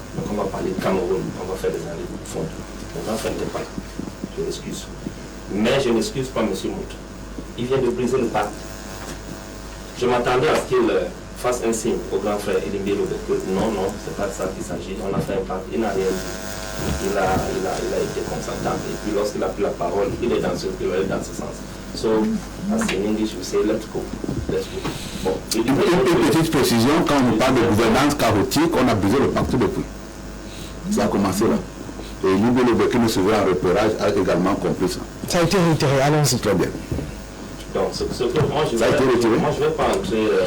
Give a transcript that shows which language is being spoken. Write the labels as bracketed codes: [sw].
[fr] Donc on va parler Cameroun, on va faire des années de fond. Mon grand frère n'était pas là. Je l'excuse. Mais je n'excuse pas M. Moutre. Il vient de briser le pacte. Je m'attendais à ce qu'il fasse un signe au grand frère Elimbi Lobé que non, c'est pas de ça qu'il s'agit. On a fait un pacte, il n'a rien dit. Il a été consentant. Et puis lorsqu'il a pris la parole, il est dans ce sens. [en] So, as in English, we say let's go. Let's go. [fr] Bon. Une petite précision, quand on parle de gouvernance chaotique, on a brisé le pacte depuis. Ça a commencé là. Et Elimbi Lobé qui nous suivait en repérage a également compris ça. Ça a été réitéré, allons-y. Très bien. Donc, ce que moi je Ça a été retiré. moi, je ne vais pas entrer.